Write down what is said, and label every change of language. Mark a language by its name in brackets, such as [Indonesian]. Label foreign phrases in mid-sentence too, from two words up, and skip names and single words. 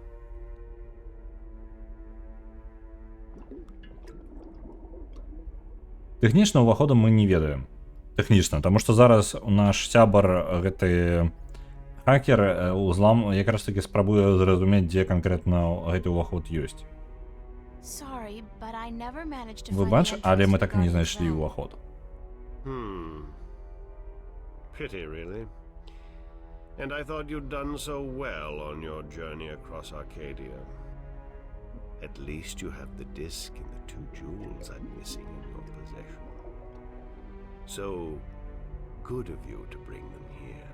[Belarusian] Тэхнічна ўвахода мы не ведаем. Тэхнічна, таму што зараз наш сябар, гэты хакер, узлам якраз таки спрабуе зразумець, дзе канкрэтна гэты ўваход ёсць. Выбач, але мы так і не знайшлі ўваход. [English] Pity, really. And I thought you'd done so well on your journey across Arcadia. At least you have the disc and the 2 jewels I'm missing in your possession. So good of you to bring them here.